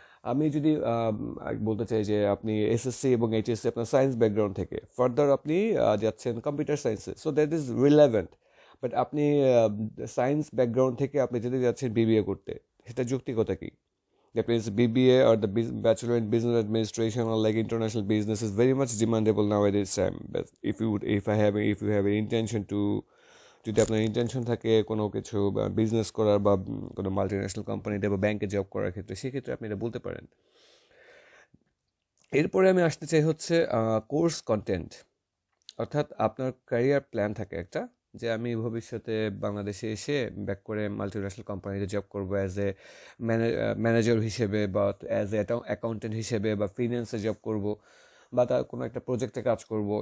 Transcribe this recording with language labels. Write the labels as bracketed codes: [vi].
[bn] আমি যদি বলতে চাই যে আপনি এসএসসি এবং এইচএসসি আপনার সায়েন্স ব্যাকগ্রাউন্ড থেকে ফার্দার আপনি যাচ্ছেন কম্পিউটার সায়েন্সে, so that is relevant. But আপনি সায়েন্স ব্যাকগ্রাউন্ড থেকে আপনি যেতে যাচ্ছেন বিবিএ করতে, সেটা যৌক্তিকতা কি? [en] That means BBA or the Bachelor in Business Administration or like international business is very much demandable nowadays time. But if you have an intention [bn] যদি আপনার ইন্টেনশন থাকে কোনো কিছু বিজনেস করার বা কোনো মাল্টিন্যাশনাল কোম্পানিতে বা ব্যাংকে জব করার ক্ষেত্রে, সেক্ষেত্রে আপনি এটা বলতে পারেন। এরপরে আমি আসতে চাই হচ্ছে কোর্স কন্টেন্ট, অর্থাৎ আপনার ক্যারিয়ার প্ল্যান থাকে একটা, যে আমি ভবিষ্যতে বাংলাদেশে এসে ব্যাক করে মাল্টিন্যাশনাল কোম্পানিতে জব করবো অ্যাজ এ ম্যানেজার হিসেবে, বা অ্যাজ এ অ্যাকাউন্টেন্ট হিসেবে, বা ফিন্যান্সে জব করব, বা তার কোনো একটা প্রজেক্টে কাজ করব।